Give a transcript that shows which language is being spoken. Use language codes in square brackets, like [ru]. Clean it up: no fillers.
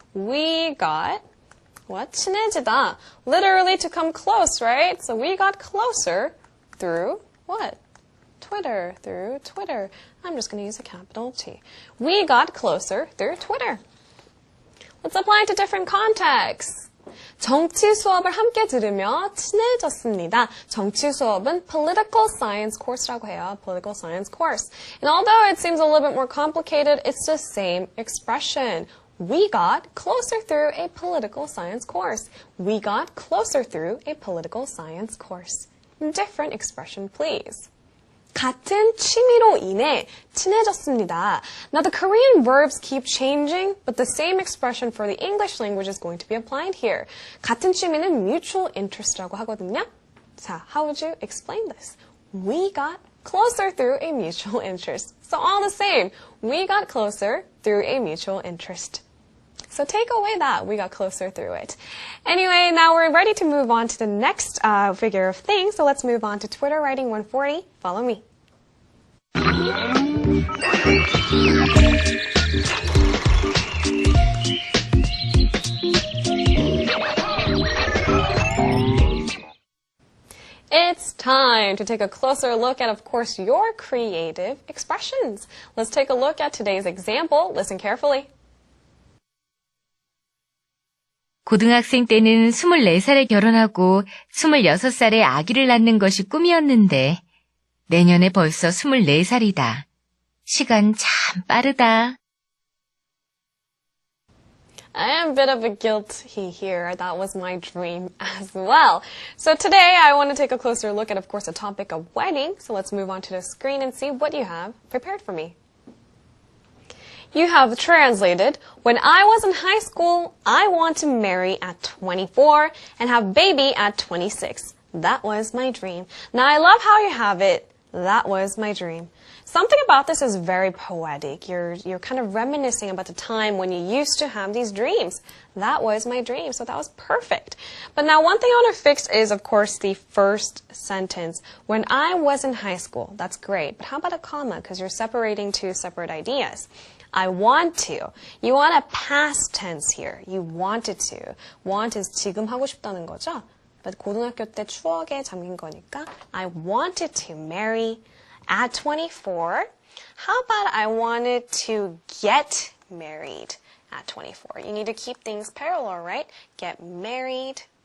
[en] We got, what? 친해지다. Literally to come close, right? So we got closer through what? Twitter, through Twitter. I'm just going to use a capital T. We got closer through Twitter. Let's apply it to different contexts. [ko] 정치 수업을 함께 들으며 친해졌습니다. 정치 수업은 [en] political science course [ko] 라고 해요. [en] Political science course. And although it seems a little bit more complicated, it's the same expression. We got closer through a political science course. We got closer through a political science course. Different expression, please. [ko] 같은 취미로 인해 친해졌습니다. [en] Now the Korean verbs keep changing, but the same expression for the English language is going to be applied here. [ko] 같은 취미는 [en] mutual interest [ko] 라고 하거든요. [en] 자, how would you explain this? We got closer through a mutual interest. So all the same, we got closer through a mutual interest. So take away that, we got closer through it. Anyway, now we're ready to move on to the next figure of things. So let's move on to Twitter writing 140. Follow me. It's time to take a closer look at, of course, your creative expressions. Let's take a look at today's example. Listen carefully. [ko] 고등학생 때는 24살에 결혼하고 26살에 아기를 낳는 것이 꿈이었는데 내년에 벌써 24살이다. 시간 참 빠르다. [en] I am a bit of a guilty here. That was my dream as well. So today I want to take a closer look at, of course, the topic of wedding. So let's move on to the screen and see what you have prepared for me. You have translated, when I was in high school, I want to marry at 24 and have baby at 26. That was my dream. Now I love how you have it. That was my dream. Something about this is very poetic. You're kind of reminiscing about the time when you used to have these dreams. That was my dream. So that was perfect. But now one thing I want to fix is, of course, the first sentence. When I was in high school. That's great. But how about a comma? Because you're separating two separate ideas. I want to. You want a past tense here. You wanted to. Want is [ko] 지금 하고 싶다는 거죠? [en] But [ko] 고등학교 때 추억에 잠긴 거니까 [en] I wanted to marry at 24. How about I wanted to get married at 24? You need to keep things parallel, right? Get married